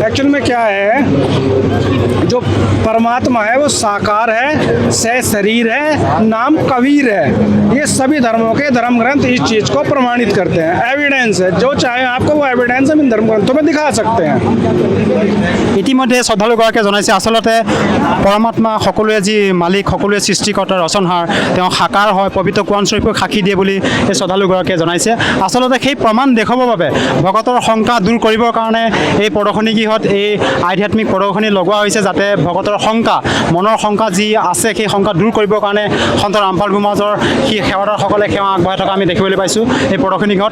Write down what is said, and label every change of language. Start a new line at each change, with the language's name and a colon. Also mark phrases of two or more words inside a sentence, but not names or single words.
Hindi: एक्चुअल में क्या है, जो परमात्मा है वो साकार है, सह शरीर है, नाम कबीर है। ये सभी धर्मों के धर्म ग्रंथ इस चीज़ को प्रमाणित करते हैं। एविडेंस है, जो चाहे आपको वो एविडेंस हम इन धर्म ग्रंथों में दिखा सकते हैं।
Assamese: ইতিমধ্যে শ্ৰদ্ধালুগৰাকীয়ে জনাইছে আচলতে পৰমাত্মা সকলোৱে যি মালিক, সকলোৱে সৃষ্টিকৰ্তা ৰচনহাৰ, তেওঁ সাকাৰ হয়, পবিত্ৰ কোৰাণ শৰীফক সাক্ষী দিয়ে বুলি এই শ্ৰদ্ধালুগৰাকীয়ে জনাইছে। আচলতে সেই প্ৰমাণ দেখুৱাবৰ বাবে ভকতৰ শংকা দূৰ কৰিবৰ কাৰণে এই প্ৰদৰ্শনী গৃহত এই আধ্যাত্মিক প্ৰদৰ্শনী লগোৱা হৈছে, যাতে ভকতৰ শংকা, মনৰ শংকা যি আছে সেই শংকা দূৰ কৰিবৰ কাৰণে সন্ত ৰামপাল সমাজৰ সেই সেৱাদাৰসকলে সেৱা আগবঢ়াই থকা আমি দেখিবলৈ পাইছোঁ এই প্ৰদৰ্শনী গৃহত।